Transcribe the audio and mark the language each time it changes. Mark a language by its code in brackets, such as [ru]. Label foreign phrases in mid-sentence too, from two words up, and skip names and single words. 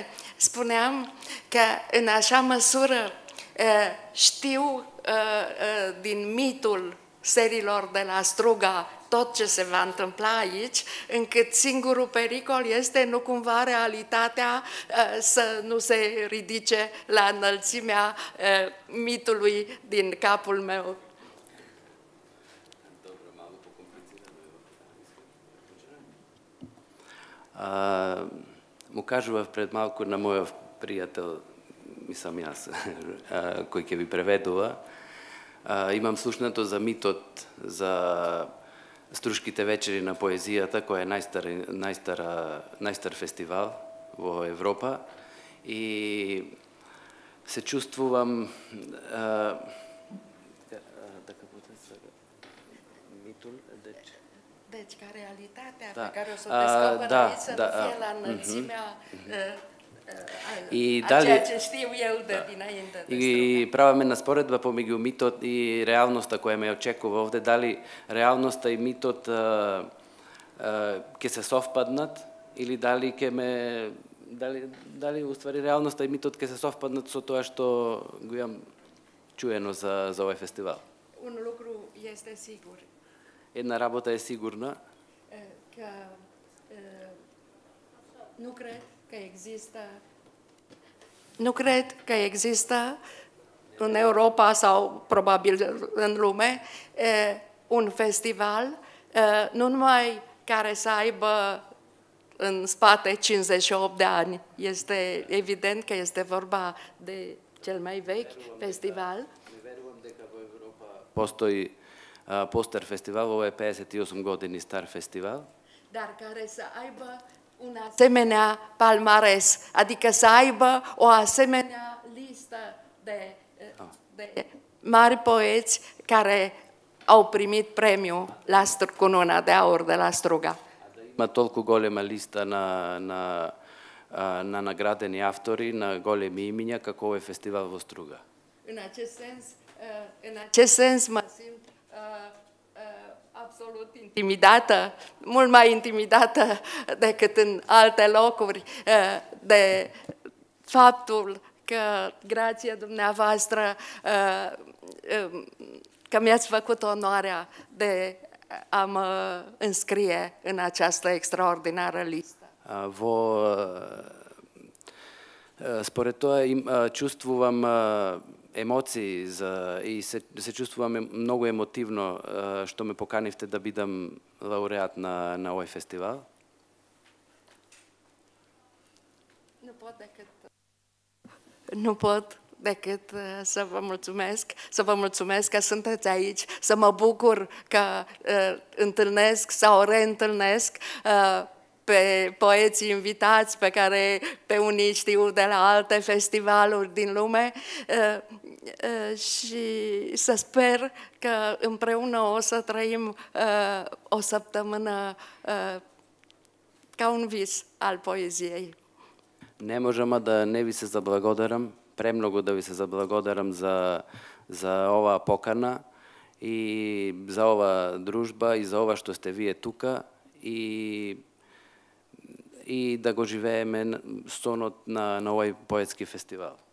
[ro] Spuneam că în așa măsură știu din mitul serilor de la Struga tot ce se va întâmpla aici, încât singurul pericol este nu cumva realitatea să nu se ridice la înălțimea mitului din capul meu. [mk] Му кажував пред малку на мојов пријател, мислам јас, кој ќе ви преведува. Имам слушнато за митот за Струшките вечери на поезијата, кој е најстар фестивал во Европа, и се чувствувам [ro] Deci, ca realitatea pe care o să o descoperă aici să nu fie la înălțimea a ceea ce știu eu de dinainte. [mk] И праваме на споредба помеѓу митот и реалноста која ме очекува овде. Дали реалноста и митот ќе се совпаднат или дали ќе ме дали уствари реалноста и митот ќе се совпаднат со тоа што го имам чуено за овој фестивал. [ro] Un lucru este sigur. [mk] Една работа е сигурна. [ro] Că nu cred că există în Europa sau probabil în lume un festival nu numai care să aibă în spate 58 de ani. Este evident că este vorba de cel mai vechi festival. [mk] Постои Постер фестивал, ово је 58 години стар фестивал. [ro] Dar care să aibă un asemenea palmares, adică să aibă o asemenea listă de mari poeți care au primit premiul la Cununa de Aur de la Struga. [mk] Има толку голема листа на наградени автори, на големи имиња, како овој фестивал во Струга. [ro] În acest sens mă simt absolut intimidată, mult mai intimidată decât în alte locuri, de faptul că, grație dumneavoastră, că mi-ați făcut onoarea de a mă înscrie în această extraordinară listă. [mk] Според тоа чувствувам емоции и се чувствувам многу емотивно што ме поканивте да бидам лауреат на овој фестивал. [ro] Nu pot decât să vă mulțumesc că sunteți aici, să mă bucur că întâlnesc sau reîntâlnesc pe poeții invitați, pe care pe unii știu de la alte festivaluri din lume, și să sper că împreună o să trăim o săptămână ca un vis al poeziei. [mk] Не можам да не ви се заблагодарам, премногу да ви се заблагодарам за оваа покана и за оваа дружба и за ова што сте вие тука и да го живееме сонот на овој поетски фестивал.